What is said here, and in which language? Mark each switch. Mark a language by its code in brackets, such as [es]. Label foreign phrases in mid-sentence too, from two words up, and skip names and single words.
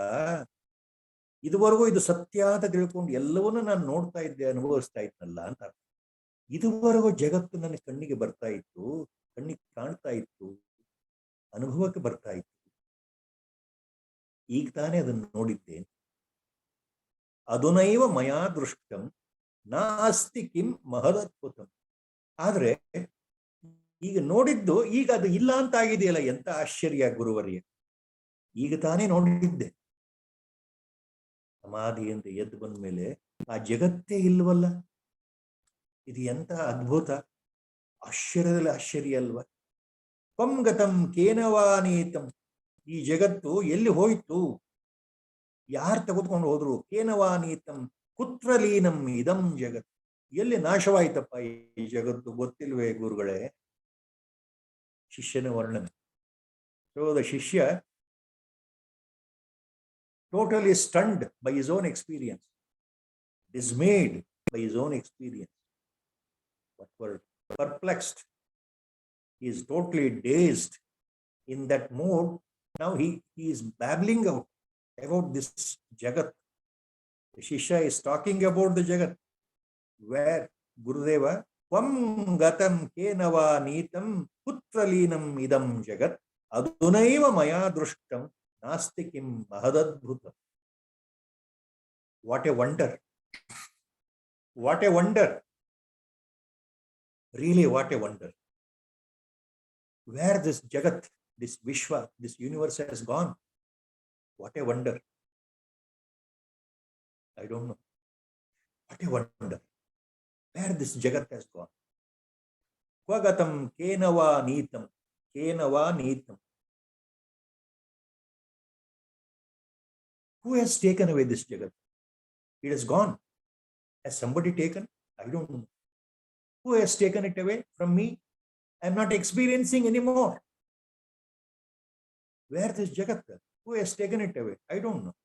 [kn] ಇದುವರೆಗೂ ಇದು ಸತ್ಯ ಅಂತ ತಿಳ್ಕೊಂಡು ಎಲ್ಲವನ್ನೂ ನಾನು ನೋಡ್ತಾ ಇದ್ದೆ, ಅನುಭವಿಸ್ತಾ ಇತ್ತಲ್ಲ ಅಂತ. ಇದುವರೆಗೂ ಜಗತ್ತು ನನ್ನ ಕಣ್ಣಿಗೆ ಬರ್ತಾ ಇತ್ತು, ಕಣ್ಣಿಗೆ ಕಾಣ್ತಾ ಇತ್ತು, ಅನುಭವಕ್ಕೆ ಬರ್ತಾ ಇತ್ತು. ಈಗ ತಾನೇ ಅದನ್ನು ನೋಡಿದ್ದೇನೆ. [sa] ಅದುನೈವ ಮಯಾ ದೃಷ್ಟಂ ನಾಸ್ತಿ ಕಿಂ ಮಹದದ್ಭುತಂ. [kn] ಆದ್ರೆ ಈಗ ನೋಡಿದ್ದು ಈಗ ಅದು ಇಲ್ಲ ಅಂತ ಆಗಿದೆಯಲ್ಲ, ಎಂತ ಆಶ್ಚರ್ಯ ಗುರುವರ್ಯ. ಈಗ ತಾನೇ ನೋಡಿದ್ದೆ. ಸಮಾಧಿಯಿಂದ ಎದ್ದು ಬಂದ ಮೇಲೆ ಆ ಜಗತ್ತೇ ಇಲ್ವಲ್ಲ. ಇದು ಎಂತ ಅದ್ಭುತ, ಆಶ್ಚರ್ಯದಲ್ಲಿ ಆಶ್ಚರ್ಯ ಅಲ್ವಾ? [sa] ಪಂಗತಂ ಕೇನವಾನೀತಂ, [kn] ಈ ಜಗತ್ತು ಎಲ್ಲಿ ಹೋಯ್ತು, ಯಾರು ತೆಗೆದುಕೊಂಡು ಹೋದ್ರು? [sa] ಕೇನವಾನೀತಂ ಕುತ್ರಲೀನಂ ಇದಂ ಜಗತ್, [kn] ಎಲ್ಲಿ ನಾಶವಾಯ್ತಪ್ಪ ಈ ಜಗತ್ತು ಗೊತ್ತಿಲ್ವೇ ಗುರುಗಳೇ? ಶಿಷ್ಯನ ವರ್ಣನೆ. [en] so the Shishya totally stunned by his own experience, dismayed by his own experience. What word? Perplexed. He is totally dazed. In that mood, now he is babbling out about this Jagat. The Shishya is talking about the Jagat. [sa] Where Gurudeva, क्वं गतं केनव नीतं पुत्रलीनं इदं जगत् अदुनैव मया दृष्टं नास्ति किं महदद्भुतं. [en] What a wonder. What a wonder. Really, what a wonder. Where this Jagat, this Vishwa, this universe has gone. What a wonder. I don't know. What a wonder. Where this Jagat has gone. [sa] क्वगतं केनव नीतं. केनव नीतं. [en] Who has taken away this Jagat? It has gone. Has somebody taken? I don't know. Who has taken it away from me? I am not experiencing anymore. Where is Jagat? Who has taken it away? I don't know.